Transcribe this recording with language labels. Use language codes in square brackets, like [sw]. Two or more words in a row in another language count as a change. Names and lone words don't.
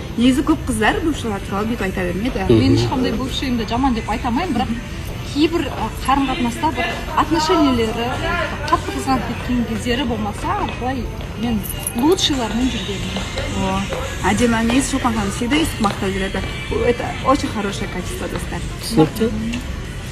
[kk] Негізі көп қыздар бывшылар туралы бүйтіп айта бермейді. Мен ешқандай бывшийімді жаман деп айтамаймын, бірақ кейбір қарым-қатынаста бір отношениялері қатты қызғанып кеткен кездері болмаса, былай мен лучшийлармен жүргенмін. Әдемі. Негізі Шолпан ханым всегда естіп мақтап жүреді. [ru] Это очень хорошее качество, [kk] достар. Түсінікті.